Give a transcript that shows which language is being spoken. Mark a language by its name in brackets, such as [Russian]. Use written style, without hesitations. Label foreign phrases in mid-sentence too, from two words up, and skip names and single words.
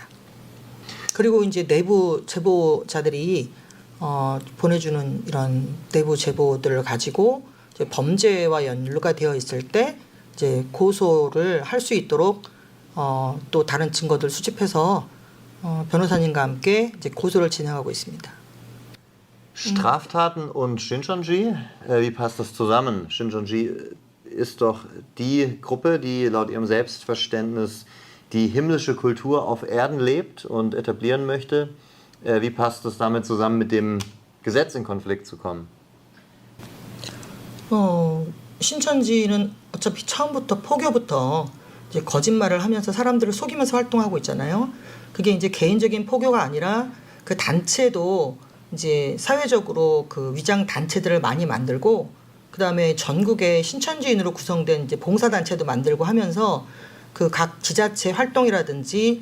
[Korean] 그리고 이제 내부 제보자들이 보내주는 이런 내부 제보들을 가지고 이제 범죄와 연루가 되어 있을 때 이제 고소를 할 수 있도록 또 다른 증거들 수집해서 변호사님과 함께 이제 고소를 진행하고 있습니다. [German] Straftaten und Shincheonji, wie passt das zusammen? Shincheonji ist doch die Gruppe, die laut ihrem Selbstverständnis die himmlische Kultur auf Erden lebt und etablieren möchte. Wie passt das damit zusammen, mit dem Gesetz in Konflikt zu kommen? [Korean] 신천지는 어차피 처음부터 포교부터 이제 거짓말을 하면서 사람들을 속이면서 활동하고 있잖아요. 그게 이제 개인적인 포교가 아니라 그 단체도 이제 사회적으로 그 위장 단체들을 많이 만들고, 그 다음에 전국에 신천지인으로 구성된 이제 봉사단체도 만들고 하면서 그 각 지자체 활동이라든지